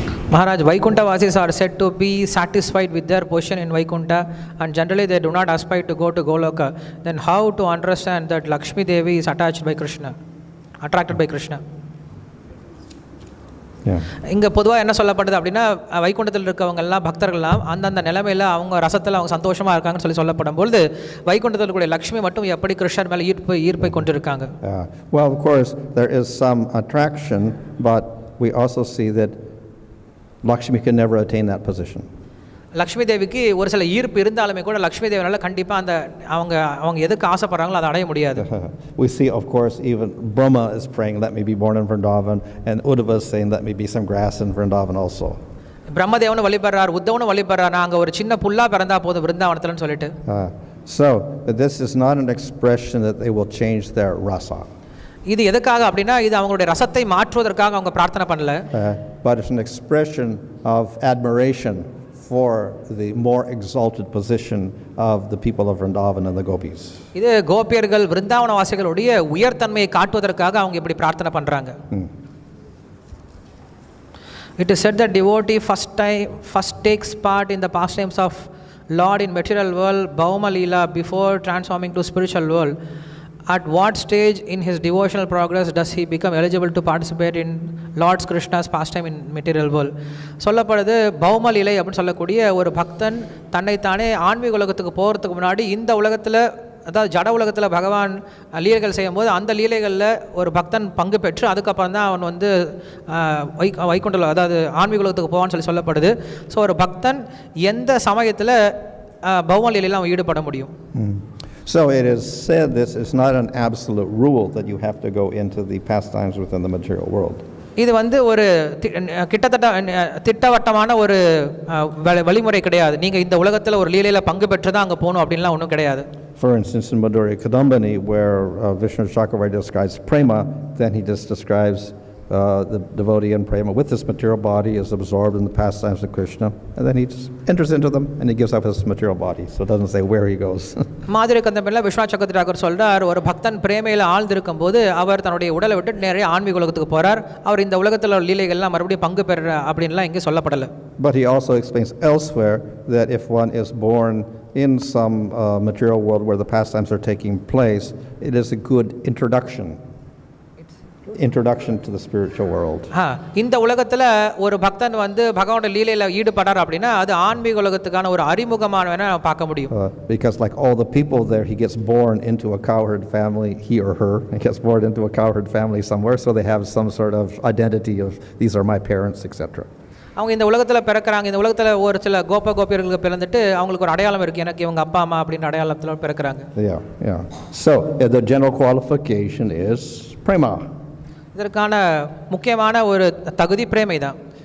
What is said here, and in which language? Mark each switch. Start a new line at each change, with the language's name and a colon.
English: Maharaj, Vaikuntha Vasis are said to be satisfied with their position in Vaikuntha and generally they do not aspire to go to Goloka. Then how to understand that Lakshmi Devi is attached by Krishna, attracted by Krishna?
Tamil: இங்கே பொதுவாக என்ன சொல்லப்படுது அப்படின்னா வைகுண்டத்தில் இருக்கவங்கெல்லாம் பக்தர்கள்லாம் அந்தந்த நிலைமையில் அவங்க ரசத்தில் அவங்க சந்தோஷமாக இருக்காங்கன்னு சொல்லப்படும் பொழுது வைகுண்டத்தில் கூடிய லக்ஷ்மி மட்டும் எப்படி கிருஷ்ணர் மேலே ஈர்ப்பை கொண்டிருக்காங்க?
English: Well, of course, there is some attraction, but we also see that Lakshmi can never attain that position.
Tamil: Lakshmi தேவிக்கு ஒரு சில ஈர்ப்பு இருந்தாலுமே கூட லக்ஷ்மி தேவினால கண்டிப்பாக அந்த அவங்க எதுக்கு ஆசைப்படுறாங்களோ அதை அடைய முடியாது.
English: We see, of course, even Brahma is praying, let me be born in Vrindavan, and Uddhava is saying, let me be some grass in Vrindavan also.
Tamil: பிரம்மதேவனும் வழிபடுறார், உத்தவனும் வழிபடுறார், அங்கே ஒரு சின்ன புல்லா பிறந்தா போதும் விருந்தாவனத்துலன்னு சொல்லிட்டு.
English: So this is not an expression that they will change their rasa.
Tamil: இது எதுக்காக அப்படின்னா இது அவங்களுடைய ரசத்தை மாற்றுவதற்காக அவங்க பிரார்த்தனை பண்ணல.
English: But it's an expression of admiration for the more exalted position of the people of Vrindavan and the gopis.
Tamil: இது கோபியர்கள் விருந்தாவன வாசிகளுடைய உயர்தன்மையை காட்டுவதற்காக அவங்க இப்படி பிரார்த்தனை பண்றாங்க.
English: It is said that devotee first takes part in the pastimes of Lord in material world, Bhauma Leela, before transforming to spiritual world. At what stage in his devotional progress does he become eligible to participate in Lord Krishna's pastime in material world?
Tamil: சொல்லப்படுது பௌம லீலை அப்படின்னு சொல்லக்கூடிய ஒரு பக்தன் தன்னைத்தானே ஆன்மீக உலகத்துக்கு போகிறதுக்கு முன்னாடி இந்த உலகத்தில் அதாவது ஜட உலகத்தில் பகவான் லீலைகள் செய்யும்போது அந்த லீலைகளில் ஒரு பக்தன் பங்கு பெற்று அதுக்கப்புறம் தான் அவன் வந்து வைகுண்டம் அதாவது ஆன்மீக உலகத்துக்கு போவான்னு சொல்லப்படுது. ஸோ ஒரு பக்தன் எந்த சமயத்தில் பௌம லீலையில் அவன் ஈடுபட முடியும்?
English: So it is said this is not an absolute rule that you have to go into the pastimes within the material world.
Tamil: இது வந்து ஒரு கிட்டத்தட்ட திட்டவட்டமான ஒரு வழிமுறை கிடையாது. நீங்கள் இந்த உலகத்தில் ஒரு லீலையில் பங்கு பெற்று தான் அங்கே போகணும் அப்படின்லாம் ஒன்றும் கிடையாது.
English: For instance, in Madhurya Kadambani, where Vishnu Chakravarti describes prema, then he just describes the devotee in prema with this material body is absorbed in the pastimes of Krishna, and then he just enters into them and he gives up his material body, so it doesn't say where he goes.
Tamil: மாதிரி கந்தமில்ல விஸ்வநாத் சக்கரவர்த்தி சொல்றார், ஒரு பக்தன் பிரேமையில் ஆழ்ந்திருக்கும் போது அவர் தன்னுடைய உடலை விட்டு நேரே ஆன்மீக உலகத்துக்கு போறார். அவர் இந்த உலகத்தில் லீலைகள்லாம் மறுபடியும் பங்கு பெற அப்படின்லாம் இங்கே சொல்லப்படலை.
English: But he also explains elsewhere that if one is born in some material world where the pastimes are taking place, it is a good introduction to the spiritual world.
Tamil: இந்த உலகத்துல ஒரு பக்தன் வந்து பகவானோட லீலையில ஈடுபடார் அப்படினா அது ஆன்மீக உலகத்துக்கான ஒரு அறிமுகமானவனா பார்க்க முடியும்.
English: Because like all the people there, he gets born into a cowherd family, he or her gets born into a cowherd family somewhere, so they have some sort of identity of these are my parents, etc.
Tamil: அவங்க இந்த உலகத்துல பிறக்கறாங்க. இந்த உலகத்துல ஒரு சில கோபியர்களுக்கு பிறந்துட்டு அவங்களுக்கு ஒரு அடையாளம் இருக்கு, எனக்கு இவங்க அப்பா அம்மா அப்படின அடையாளத்துல பிறக்கறாங்க.
English: Yeah. So the general qualification is prema. இதற்கான முக்கியமான ஒரு தகுதி பிரேமை தான்.